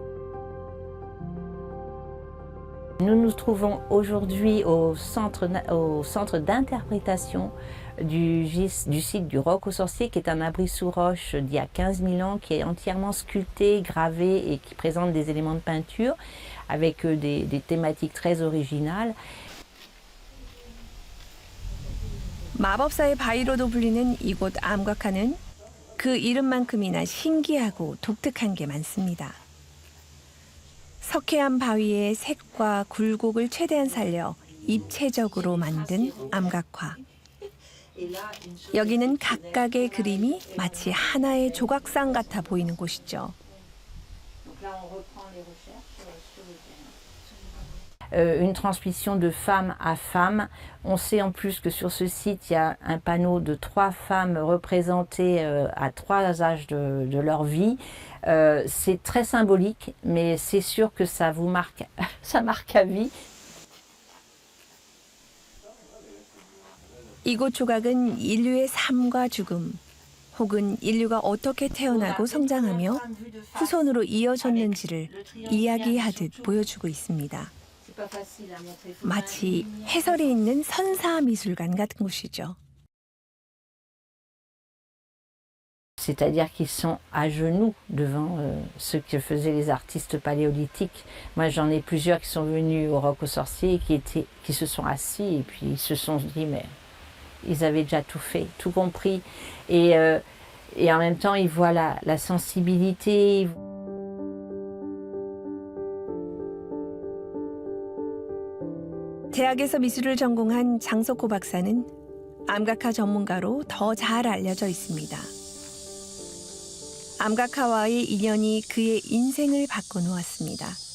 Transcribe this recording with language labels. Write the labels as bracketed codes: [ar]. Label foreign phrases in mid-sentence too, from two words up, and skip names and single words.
[fr] Nous nous trouvons aujourd'hui au centre d'interprétation du site du Roc aux Sorciers, qui est un abri sous roche d'il y a 15 000 ans, qui est entièrement sculpté, gravé et qui présente des éléments de peinture avec des thématiques très originales. [ko] 마법사의 바위로도 불리는 이곳 암각화는 그 이름만큼이나 신기하고 독특한 게 많습니다. 석회암 바위의 색과 굴곡을 최대한 살려 입체적으로 만든 암각화. 여기는 각각의 그림이 마치 하나의 조각상 같아 보이는 곳이죠. [fr] Une transmission de femme à femme. On sait en plus que sur ce site, il y a un panneau de 3 femmes représentées à 3 âges de leur vie. C'est très symbolique, mais c'est sûr que ça vous marque, ça marque à vie. [ko] 이곳 조각은 인류의 삶과 죽음, 혹은 인류가 어떻게 태어나고 성장하며 후손으로 이어졌는지를 이야기하듯 보여주고 있습니다. 마치 해설이 있는 선사 미술관 같은 곳이죠. [fr] C'est-à-dire qu'ils sont à genoux devant ce que faisaient les artistes paléolithiques. Moi, j'en ai plusieurs qui sont venus au Roc aux Sorciers et qui se sont assis et puis ils se sont dit, mais ils avaient déjà tout fait, tout compris. Et en même temps, ils voient la sensibilité. [ko] 대학에서 미술을 전공한 장석호 박사는 암각화 전문가로 더 잘 알려져 있습니다. 암각화와의 인연이 그의 인생을 바꿔놓았습니다.